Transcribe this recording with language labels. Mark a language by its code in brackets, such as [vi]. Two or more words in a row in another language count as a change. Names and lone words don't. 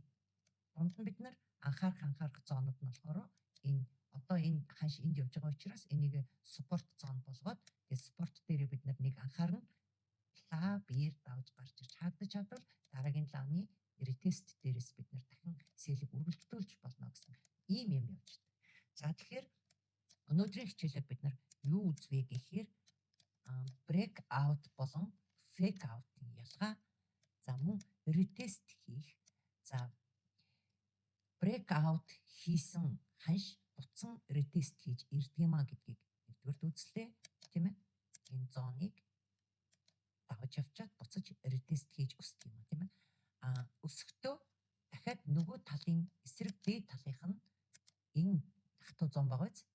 [mn] Дунд нь бид нар анхаарах зоонууд нь болохоор энэ одоо энэ хаш энд явж байгаа учраас энийг support зон болгоод тэгээд support дээр бид нар нэг анхаарна. Лаа биер давж гарч ирж хаагдаж чадвал дараагийн лааны ретест дээрээс бид нар дахин сэлийг үргэлжлүүлж болно гэсэн ийм юм явж байна. За тэгэхээр өнөөдрийн хичээлээр бид нар юу үзвэ гэхээр [en] break out [mn] болон [en] fake out- [mn] ийн ялгаа. За мөн retest хийх. За [en] break out [mn] хийсэн ханш буцан retest хийж ирдэг юм а гэдгийг нэгдүгээрт үзлээ тийм ээ. Энэ зоныг давж явчаад буцаж retest хийж өсдөг юм а тийм ээ. Өсөхдөө дахиад нөгөө талын эсрэг дээд талынх нь энэ хатуу зон байгаа биз?